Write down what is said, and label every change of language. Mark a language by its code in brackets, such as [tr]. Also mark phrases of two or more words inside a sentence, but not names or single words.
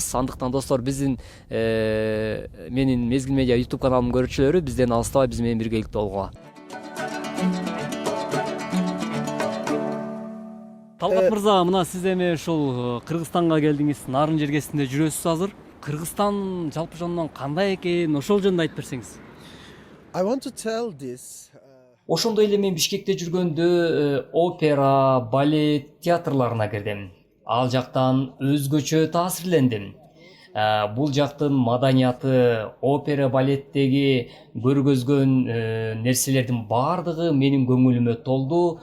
[ky] Андыктан достор, биздин менин Мезгил Медиа YouTube каналымдын көрүүчүлөрү бизден алыстабай биз менен биргеликте болгула. Талгат мырза, мына сиз эми ушул Кыргызстанга келдиңиз, нарын жергесинде жүрөсүз азыр. Кыргызстан жалпы жонунан кандай экен, ошол жөнүндө айтып берсеңиз. [en] I want to tell this. [ky] Ошондой эле мен Бишкекте жүргөндө опера, балет театрларына кирдим. Ал жактан өзгөчө таасирлендим. Бул жактын маданияты, опера, балеттеги көргөзгөн нерселердин баардыгы менин көңүлүмө толду.